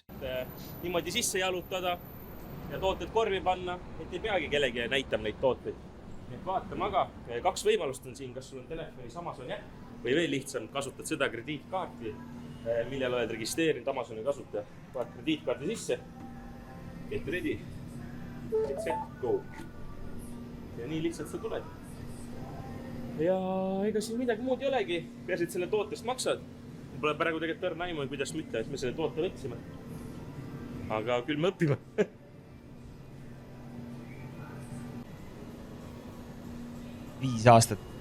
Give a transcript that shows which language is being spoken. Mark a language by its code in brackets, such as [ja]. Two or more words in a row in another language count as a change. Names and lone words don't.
[et] Niimoodi sisse jalutada ja tooted korvi panna, et ei peagi kellegi näitama neid tooteid. Nii et vaatame aga, 2 võimalust on siin, kas sul on telefonis Amazon äpp või veel lihtsam, kasutad seda krediitkaarti, millel oled registreerinud Amazoni kasutaja. Vaat krediitkaardi sisse, [en] get ready, get set, go. [et] Ja nii lihtsalt sa tuled. Ja ega siin midagi muud ei olegi, peaasi, et selle tootest maksad. Pole praegu tegelikult õrna aimu, kuidas mitte, et me selle toote võtsime. Aga küll me õpime. 5 aastat.